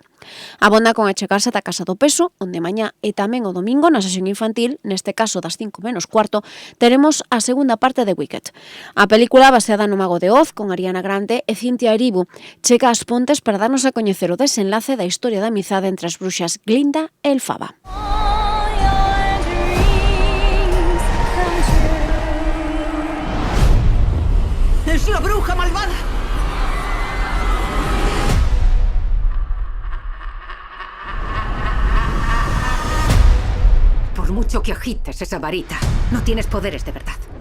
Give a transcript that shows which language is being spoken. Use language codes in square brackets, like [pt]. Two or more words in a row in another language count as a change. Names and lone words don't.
[gl] Abonda con achegarse ata Casa do Peso, onde mañá e tamén o domingo na sesión infantil, neste caso das 5 menos cuarto, teremos a segunda parte de Wicked. A película baseada no Mago de Oz, con Ariana Grande e Cynthia Erivo, chega ás Pontes para darnos a coñecer o desenlace da historia da amizade entre as bruxas Glinda e Elfaba. [es] ¡Es la bruja malvada! Por mucho que agites esa varita, no tienes poderes de verdad.